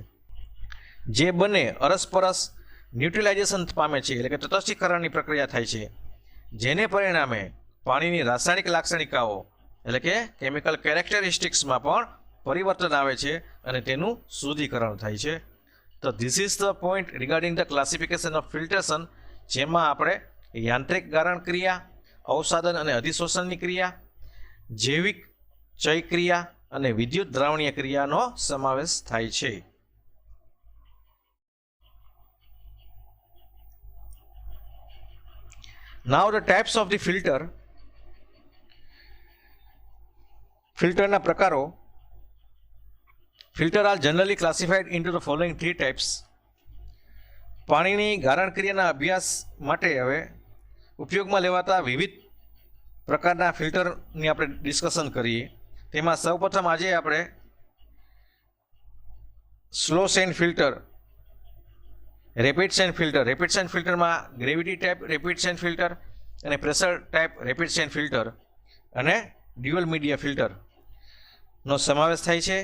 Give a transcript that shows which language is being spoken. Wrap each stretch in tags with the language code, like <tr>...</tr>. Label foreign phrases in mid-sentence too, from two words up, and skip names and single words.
<gu>જે બંને અરસપરસ ન્યુટ્રલાઇઝેશન પામે છે એટલે કે તટસ્થીકરણની પ્રક્રિયા થાય છે, જેને પરિણામે પાણીની રાસાયણિક લાક્ષણિકાઓ એટલે કે</gu> <en>chemical characteristicsમાં</en> <gu>પણ પરિવર્તન આવે છે અને તેનું શુદ્ધિકરણ થાય છે. તો</gu> <en>this is the point regarding the classification of filtration,</en> <gu>જેમાં આપણે યાંત્રિક ગારણ ક્રિયા, અવસાદન અને અધિશોષણની ક્રિયા, જૈવિક ચય ક્રિયા અને વિદ્યુત દ્રાવણીય ક્રિયાનો સમાવેશ થાય છે.</gu> <en>Now the types of the filter.</en> <gu>ફિલ્ટરના પ્રકારો.</gu> <en>Filter are generally classified into the following three types.</en> <gu>પાણીની ગારણ ક્રિયાના અભ્યાસ માટે હવે ઉપયોગમાં લેવાતા વિવિધ પ્રકારના ફિલ્ટરની આપણે ડિસ્કશન કરીએ. તેમાં સૌપ્રથમ આજે આપણે</gu> <en>slow sand filter, rapid sand filter, rapid sand filterમાં gravity type rapid sand filter</en> <gu>અને</gu> <en>pressure type rapid sand filter</en> <gu>અને</gu> <en>dual media filterનો</en> <gu>સમાવેશ થાય છે.</gu>